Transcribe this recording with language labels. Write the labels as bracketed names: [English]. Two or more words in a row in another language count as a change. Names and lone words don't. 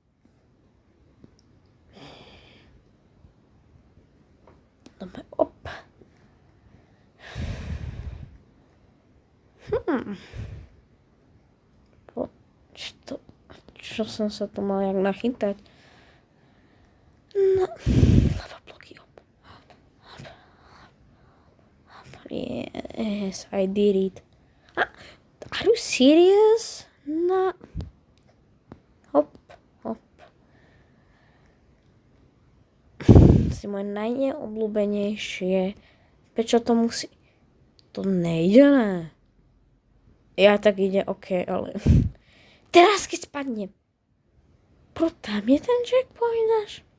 [Slovak] Dobre, op. Čo som sa tu mal jak nachytať? No, lava bloky, op. [English] Yes, I did it. Are you serious? No. [Slovak] Hop. Si moje najneobľúbenejšie. Prečo to musí... To nejde, ne? Ja tak ide, ok, ale... Teraz keď spadnem. Tam je ten checkpoint náš.